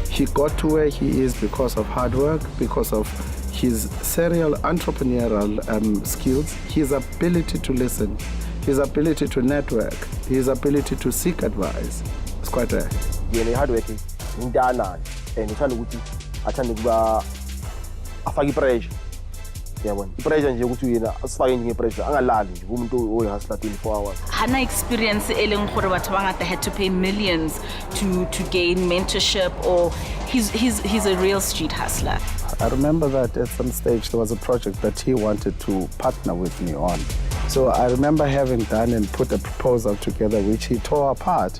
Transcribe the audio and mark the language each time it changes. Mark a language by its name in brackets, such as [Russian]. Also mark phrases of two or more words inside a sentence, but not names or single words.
[English] He got to where he is because of hard work, because of his serial entrepreneurial skills, his ability to listen, his ability to network, his ability to seek advice. It's quite rare. [Zulu] Yena [English] hard working [Zulu] indana and uthanda ukuthi athanda kuba afake pressure. Yabona. Pressure nje ukuthi yena asifake nje pressure angalali nje umuntu oyihasla 24 hours. [Tswana] Hana experience eleng gore batho bangata [English] had to pay millions to gain mentorship, or he's a real street hustler. I remember that at some stage there was a project that he wanted to partner with me on. So I remember having done and put a proposal together which he tore apart.